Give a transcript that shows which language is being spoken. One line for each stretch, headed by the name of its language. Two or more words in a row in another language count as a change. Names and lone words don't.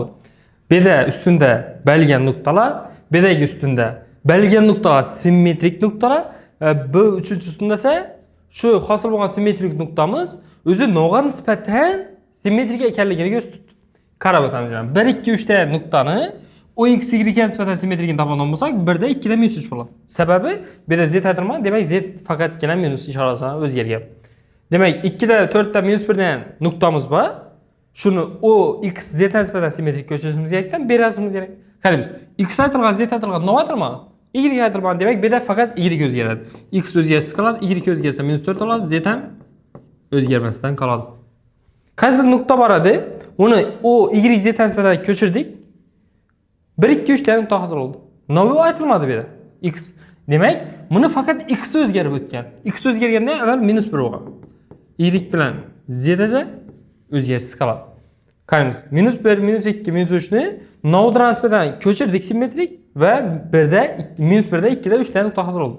Uzbek: Bu yerda ustunda berilgan nuqtalar, bu yerdagi ustunda berilgan nuqtalar simmetrik nuqtalar, bu uchinchi ustunda esa shu hosil bo'lgan simmetrik nuqtamiz o'zi no'g'ar nisbatan simmetrik ekanligini ko'rsatdi. Qarab o'tamiz. 1 2 3 ta nuqtani ox y ga nisbatan simmetrikini topadigan bo'lsak, 1 da 2 da minus 3 bo'ladi. Sababi bu yerda z aytilmagan, demak z faqatgina minus ishorasidan o'zgargan. Demak, 2 da 4 da minus 1 degan nuqtamiz bor. Shuni o x z nisbatan simmetrik ko'chirishimiz kerakdan berasimiz kerak. Qaraymiz. X aytilgan, z aytilgan, nima aytilmagan? Y aytilmagan, demak bu yerda faqat y o'zgaradi. X o'zgarsa qoladi, y o'zgarsa minus 4 oladi, z ham o'zgarmasdan qoladi. Qaysi nuqta bor edi? Uni o y z nisbatan ko'chirdik. 1 2 3 ta nuqta hosil bo'ldi. Nima aytilmadi bu yerda? X. Demak, buni faqat x o'zgarib o'tgan. X o'zgarganda avval minus 1 bo'lgan. Y bilan z esa o'zgarsiz qoladi. Qaraymiz. Minus 1, minus 2, minus 3 ni nodra nisbatan ko'chirdik simmetrik va 1 da minus 1 da 2 da 3 ta nuqta hosil bo'ldi.